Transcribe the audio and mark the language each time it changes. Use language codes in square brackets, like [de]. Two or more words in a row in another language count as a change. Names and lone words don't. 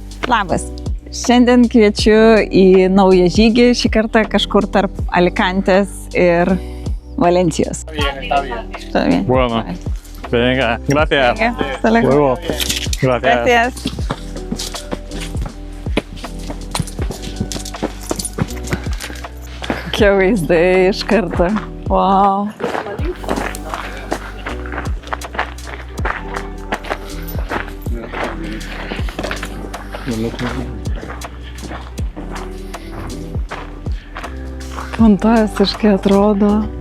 [lt] Labas. Šiandien kviečiu į naują žygį, šį kartą kažkur tarp Alicantės ir Valencijos. [es] Está bien. Bueno, venga, gracias. Venga, hasta luego. Luego. Gracias. Gracias. [lt] Kokie vaizdai iš karto. Wow. Fantastiškai atrodo.